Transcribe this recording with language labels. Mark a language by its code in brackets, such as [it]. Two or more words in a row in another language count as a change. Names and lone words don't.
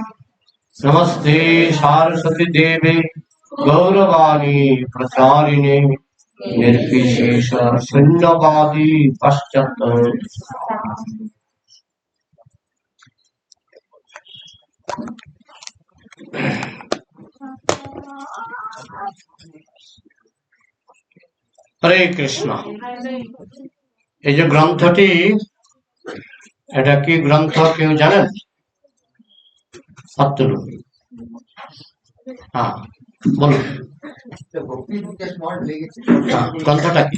[sa] नमस्ते सारस्वती देवे गौरवाणी प्रचारिणे निर्विशेष शून्यवादी पश्चात्। हरे कृष्ण। [bn] এই যে গ্রন্থটি, এটা কি গ্রন্থ কেউ জানেন? সত্যরূপ, হ্যাঁ বলুন। গ্রন্থটা কি?